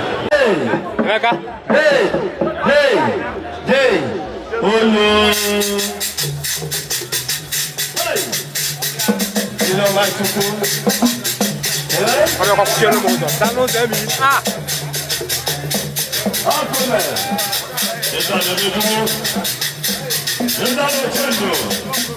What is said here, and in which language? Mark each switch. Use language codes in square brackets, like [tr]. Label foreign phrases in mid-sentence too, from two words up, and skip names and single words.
[en] Hey, Emeka. Hey, hey, hey. Oh, no. You know, my people. [yo] Ọ̀rẹ́ ọkọ̀ kúkú yẹn ló mọ̀ ọ́. Dáná ó dẹ́ mi. Ah. [en] It's not a new It's not a new